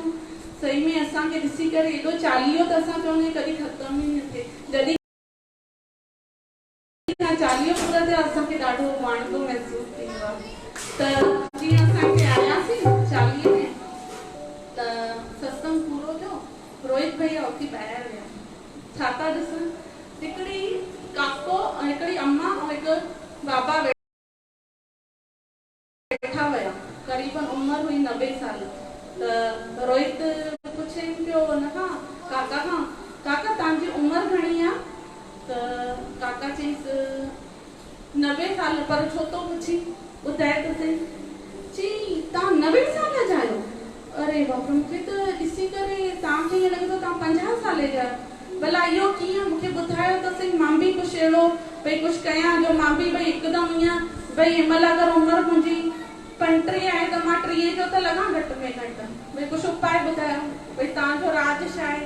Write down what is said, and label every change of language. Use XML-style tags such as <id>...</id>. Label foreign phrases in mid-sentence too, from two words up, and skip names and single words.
<sd>सही में असांखे ॾिसी करे एॾो चालीहो त असां चवंदा कॾहिं ख़तम ई न थिए। जॾहिं चालीहो पूरा थिया असांखे ॾाढो वणंदो महसूस थींदो आहे। त जीअं असांखे आयासीं चालीहे में त सत्संग पूरो थियो, रोहित भैया उथी ॿाहिरि विया। छा था ॾिसनि, हिकिड़ी काको, हिकिड़ी अम्मा ऐं हिकु बाबा वेठा हुया। क़रीबन उमिरि हुई 90 साल। त रोहित पुछे पियो हुनखां काका खां, काका तव्हांजी उमिरि घणी आहे? त काका चईंसि 90 साल। पर छो थो पुछी, ॿुधाए त सही। चई तव्हां 90 साल जा आहियो?</sd> <hi>अरे बाप रे,</hi> <sd>मूंखे त ॾिसी करे तव्हांखे ईअं लॻे थो तव्हां 50 साल जा आहियो। भला इहो कीअं, मूंखे ॿुधायो त सही, मां बि कुझु अहिड़ो भई कुझु कयां जो मां बि भई हिकदमि ईअं भई हिनमहिल अगरि उमिरि मुंहिंजी 35 आहे त मां 30 जो त लॻां घटि में घटि। भई कुझु उपाय ॿुधायो, भई तव्हांजो राज छा आहे?</sd>